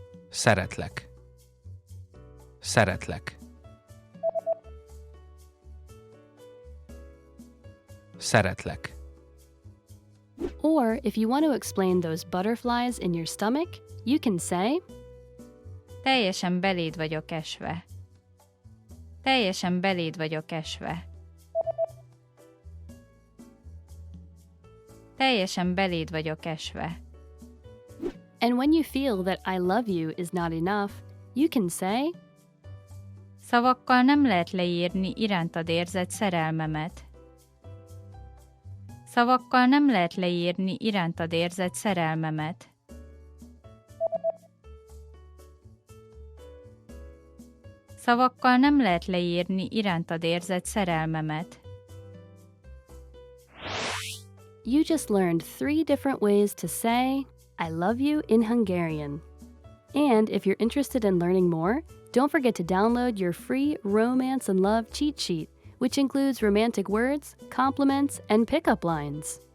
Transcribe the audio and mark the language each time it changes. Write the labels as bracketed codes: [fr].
[hu] Szeretlek. Szeretlek. Szeretlek. [en] Or if you want to explain those butterflies in your stomach, you can say [hu] Teljesen beléd vagyok esve. Teljesen beléd vagyok esve. Teljesen beléd vagyok esve. [en] And when you feel that I love you is not enough, you can say [hu] Szavakkal nem lehet leírni irántad érzett szerelmemet. Szavakkal nem lehet leírni irántad érzett szerelmemet. Szavakkal nem lehet leírni irántad érzett szerelmemet. [en] You just learned 3 different ways to say I love you in Hungarian. And if you're interested in learning more, don't forget to download your free Romance and Love cheat sheet, which includes romantic words, compliments, and pickup lines.